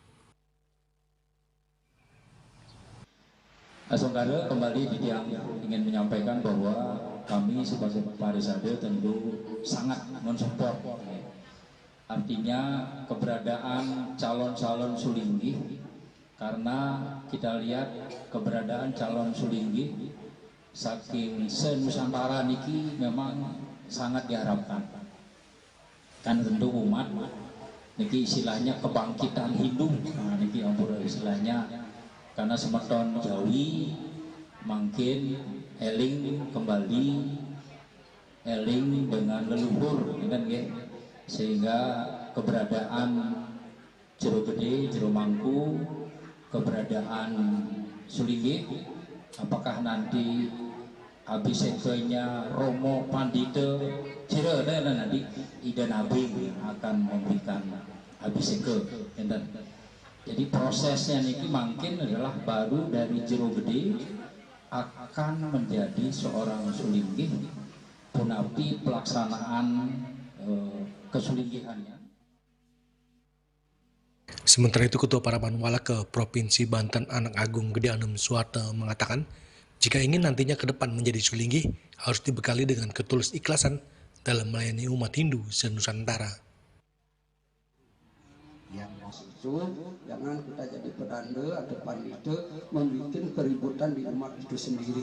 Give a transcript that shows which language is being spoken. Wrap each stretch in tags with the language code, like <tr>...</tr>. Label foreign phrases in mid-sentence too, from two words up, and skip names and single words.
<id>Saudara, kembali Didiang ingin menyampaikan bahwa kami sebagai Parisade tentu sangat mensupport. Artinya keberadaan calon-calon sulinggih, karena kita lihat keberadaan calon sulinggih saking se-Nusantara niki memang sangat diharapkan. Kan tentu umat niki istilahnya kebangkitan Hindu, nah,</id> <ban>niki ampun</ban> <id>istilahnya, karena</id> <ban>semeton Jawi</ban> <id>makin eling kembali, eling dengan leluhur, kan ya? Sehingga keberadaan Jero Gede, Jero Mangku, keberadaan sulinggih, apakah nanti abisekenya Romo Pandita Jero nanti Ida Nabi akan memberikan abiseke. Jadi prosesnya niki mungkin adalah baru dari Jero Gede akan menjadi seorang sulinggih punapi pelaksanaan kesulinggihannya. Sementara itu, Ketua Paramanwala ke Provinsi Banten Anak Agung Gede Anem Suwarte mengatakan, jika ingin nantinya ke depan menjadi sulinggih, harus dibekali dengan ketulus ikhlasan dalam melayani umat Hindu se-Nusantara. Yang maksud, jangan kita jadi pedanda atau pandita membuat keributan di umat itu sendiri.</id>